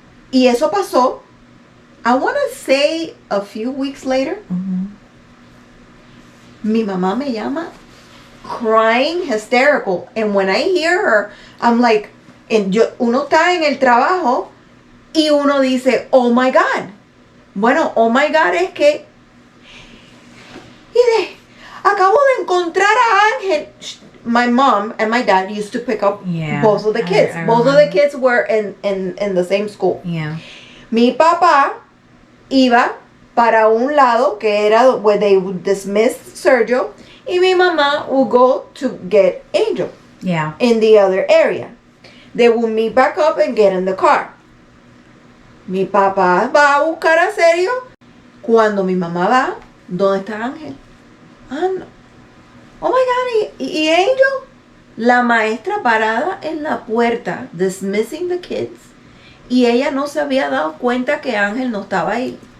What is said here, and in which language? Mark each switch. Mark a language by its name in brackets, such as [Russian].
[Spanish] Y eso pasó, [English] I want to say a few weeks later. Mhm. [Spanish] Mi mamá me llama [English] crying, hysterical. And when I hear her, I'm like, [Spanish] uno está en el trabajo y uno dice, [English] oh my God. [Spanish] Bueno, [English] oh my God [Spanish] es que, mire, acabo de encontrar a Ángel. [English] My mom and my dad used to pick up Yeah, both of the kids. I Both of the remember. kids were in the same school. Yeah. [Spanish] Mi papá iba para un lado que era [English] where they would dismiss Sergio, [Spanish] y mi mamá [English] would go to get Angel Yeah. in the other area. They would meet back up and get in the car. [Spanish] Mi papá va a buscar a Sergio. Cuando mi mamá va, ¿dónde está Ángel? Ah, no. [English] Oh my God, [Spanish] ¿y Angel? La maestra parada en la puerta, [English] dismissing the kids, [Spanish] y ella no se había dado cuenta que Ángel no estaba ahí.